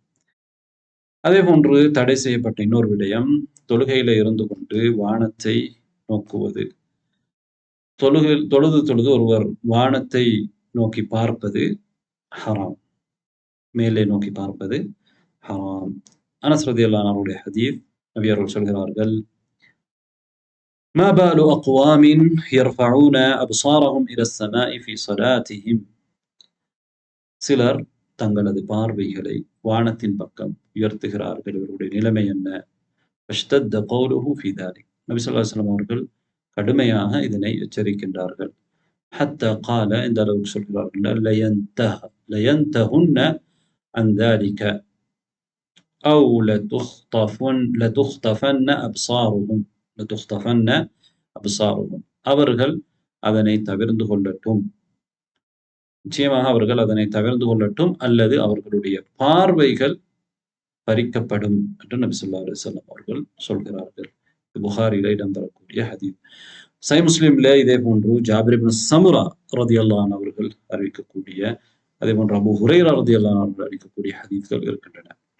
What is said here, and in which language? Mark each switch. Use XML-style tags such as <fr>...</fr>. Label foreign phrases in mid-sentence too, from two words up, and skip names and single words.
<ta>அதே போன்று தடை செய்யப்பட்ட இன்னொரு விடயம், தொழுகையில இருந்து கொண்டு வானத்தை நோக்குவது. தொழுது ஒருவர் வானத்தை நோக்கி பார்ப்பது ஹராம். மேலே நோக்கி பார்ப்பது ஹராம். அனஸ்</ta> <ar>رضي الله عنه</ar> <ta>அவருடைய ஹதீஸ். நபி அவர்கள் சொல்கிறார்கள்,</ta> <ar>ما بال أقوام يرفعون أبصارهم إلى السماء في صلاتهم.</ar> <ta>சிலர் தங்களது பார்வைகளை வானத்தின் பக்கம் உயர்த்துகிறார்கள், இவருடைய நிலைமை என்ன?</ta> <ar>فاشتد قوله في ذلك.</ar> <ta>நபி</ta> <ar>صلى الله عليه وسلم</ar> <ta>அவர்கள் கடுமையாக இதனை எச்சரிக்கின்றார்கள்.</ta> <ar>حتى قال,</ar> <ta>இந்த அளவுக்கு சொல்கிறார்கள்,</ta> <ar>لينتهن عن ذلك أو لتخطفن أبصارهم.</ar> <ta>அவர்கள் அதனை தவிர்ந்து கொள்ளட்டும், நிச்சயமாக அவர்கள் அதனை தவிர்ந்து கொள்ளட்டும், அல்லது அவர்களுடைய பார்வைகள் பறிக்கப்படும் என்று நபி</ta> <ar>صلى الله عليه وسلم</ar> <ta>அவர்கள் சொல்கிறார்கள். புகாரில இடம்பெறக்கூடிய ஹதீஸ். சஹீஹ் முஸ்லிம்ல இதே போன்று ஜாபிர் இப்னு சமுரா</ta> <ar>رضي الله عنه</ar> <ta>அவர்கள் அறிவிக்கக்கூடிய, அதே போன்று அபூ ஹுரைரா</ta> <ar>رضي الله عنه</ar> <ta>அவர்கள் அறிவிக்கக்கூடிய ஹதீஸ்கள் இருக்கின்றன.</ta>